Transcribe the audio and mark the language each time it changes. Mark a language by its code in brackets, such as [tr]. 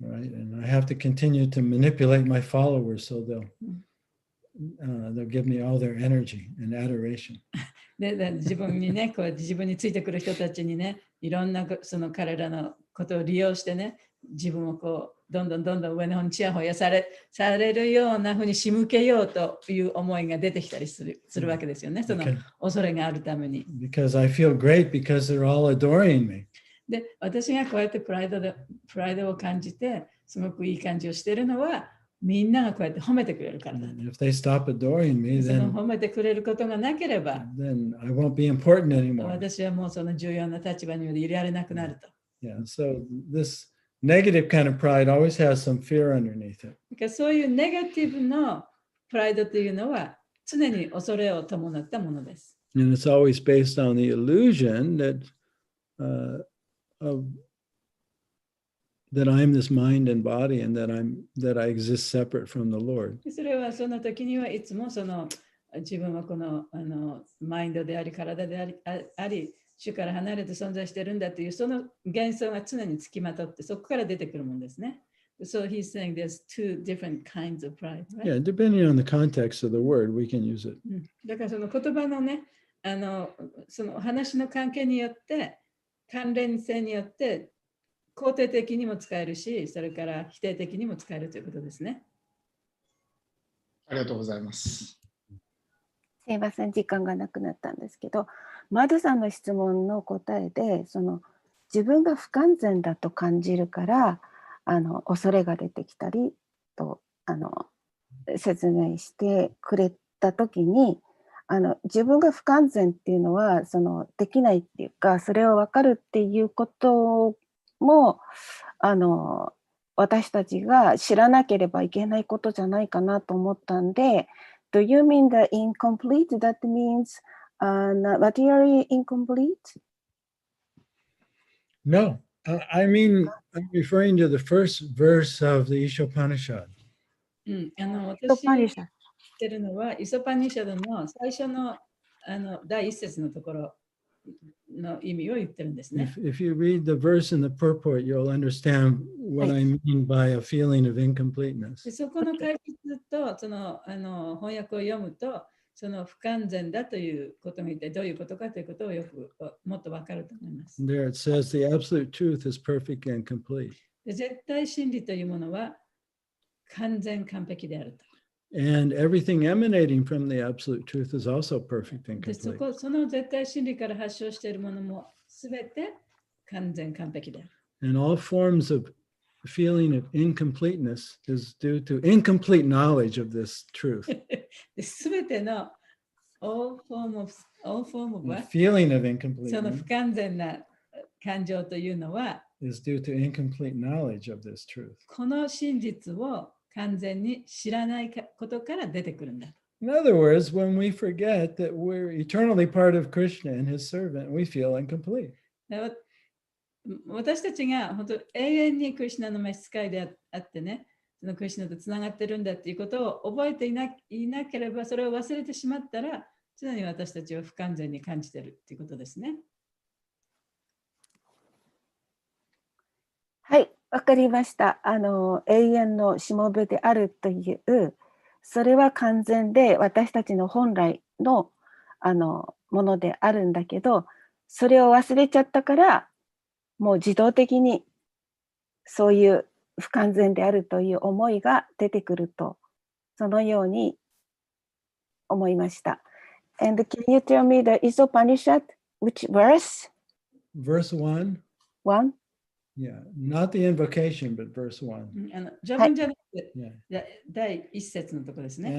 [en] Right, and I have to continue to manipulate my followers so they'll give me all their energy and adoration. [ja] で、自分にね、こうやって自分についてくる人たちにね、いろんなその彼らのことを利用してね、自分をこうどんどん上の方にちやほやされるようなふうに仕向けようという思いが出てきたりするわけですよね。その恐れがあるために。 [en] Because I feel great because they're all adoring me. [ja] で、私がこうやってプライドを感じて、すごくいい感じをしているのは、みんながこうやって褒めてくれるからだ。 [en] If they stop adoring me, [ja] その褒めてくれることがなければ、 [en] then I won't be important anymore. [ja] 私はもうその重要な立場にいられなくなると。 [en] Yeah, so this negative kind of pride always has some fear underneath it. [ja] そういうネガティブのプライドというのは常に恐れを伴ったものです。 [en] And it's always based on the illusion that that I'm this mind and body and that I exist separate from the Lord. [ja] それはその時にはいつもその自分はこのマインドであり体であり主から離れて存在しているんだというその幻想が常につきまとってそこから出てくるものですね。 [en] So he's saying there's two different kinds of pride, right? Yeah, depending on the context of the word, we can use it. [ja] だからその言葉のね、その話の関係によって、関連性によって肯定的にも使えるし、それから否定的にも使えるということですね。ありがとうございます。すいません、時間がなくなったんですけど、マドさんの質問の答えで、その自分が不完全だと感じるから恐れが出てきたりと説明してくれたときに、自分が不完全っていうのはできないっていうか、それを分かるっていうことも私たちが知らなければいけないことじゃないかなと思ったんで、 [en] Do you mean the incomplete? That means not materially incomplete? No, I mean, I'm referring to the first verse of the Ishopanishad. [ja] 私が言ってるのは、イソパニシャドの最初の第一節のところの意味を言ってるんですね。 [en] If you read the verse in the purport, you'll understand what I mean by a feeling of incompleteness. [ja] そこの解説とその翻訳を読むと、その不完全だということが一体どういうことかということをよくもっと分かると思います。 [en] There it says the absolute truth is perfect and complete. [ja] 絶対真理というものは完全完璧であると。 [en] And everything emanating from the absolute truth is also perfect and [ja] で [en] complete. [ja] その絶対真理から発祥しているものもすべて完全完璧である。 [en] And all forms of feeling of incompleteness is due to incomplete knowledge of this truth. [ja] すべての [en] all form of The feeling of [ja] その [en] incompleteness [ja] 不完全な感情というのは [en] is due to incomplete knowledge of this truth. [ja] この真実を完全に知らないことから出てくるんだ。 [en] In other words, when we forget that we're eternally part of Krishna and his servant, we feel incomplete. [ja] 私たちが本当永遠にクリシュナの召使いであってね、そのクリシュナとつながってるんだっていうことを覚えていなければ、それを忘れてしまったら、常に私たちは不完全に感じているっていうことですね。はい、わかりました。永遠のしもべであるという、それは完全で私たちの本来の、ものであるんだけど、それを忘れちゃったから、もう自動的にそういう不完全であるという思いが出てくると、そのように思いました。 [en] And can you tell me the Isopanishad, which verse? Verse 1. 1? Yeah, not the invocation, but verse 1. [ja] 序文じゃなくて、第一節のところですね。